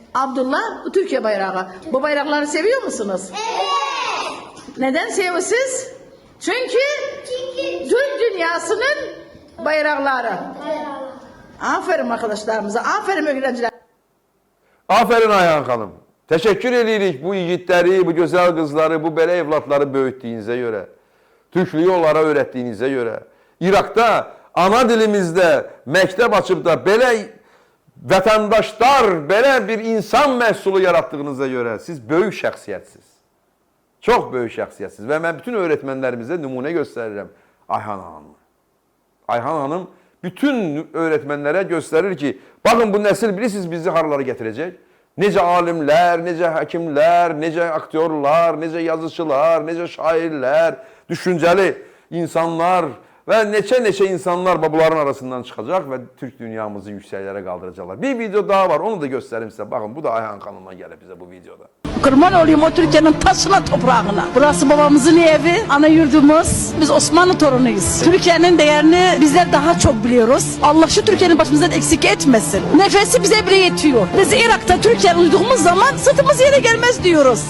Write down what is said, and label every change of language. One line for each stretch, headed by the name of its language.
Turkish: Abdullah, bu Türkiye bayrağı. Bu bayrakları seviyor musunuz? Evet. Neden seviyorsunuz? Çünkü Türk dünyasının bayrakları. Bayrağı. Aferin arkadaşlarımıza, aferin öğrenciler.
Azerbaijani: Aferin Ayhan xanım. Təşəkkür edirik bu yiğitləri, bu gözəl qızları, bu belə evlatları böyütdüyünüzə görə. Türklüyü onlara öyrətdiyinizə görə. İraqda ana dilimizdə məktəb açıb da belə vətəndaşlar, belə bir insan məhsulu yaratdığınıza görə siz böyük şəxsiyyətsiniz. Çox böyük şəxsiyyətsiniz və mən bütün öğretmenlərimizə nümunə göstərirəm Ayhan xanımı. Ayhan xanım bütün öğretmenlərə göstərir ki, baxın bu nəsil bilirsiniz bizi haralara gətirəcək. Necə alimlər, necə həkimlər, necə aktyorlar, necə yazıçılar, necə şairlər, düşüncəli insanlar və neçə insanlar bunların arasından çıxacaq və Türk dünyamızı yüksəklərə qaldıracaqlar. Bir video daha var, onu da göstərim sizə. Baxın, bu da Ayhan xanımdan gəlib bizə bu videoda.
Turkish: Kurban olayım o Türkiye'nin taşına toprağına. Burası babamızın evi, ana yurdumuz. Biz Osmanlı torunuyuz. Türkiye'nin değerini bizler daha çok biliyoruz. Allah şu Türkiye'nin başımızdan eksik etmesin. Nefesi bize bile yetiyor. Biz Irak'ta Türkiye'ye uyduğumuz zaman sırtımız yere gelmez diyoruz.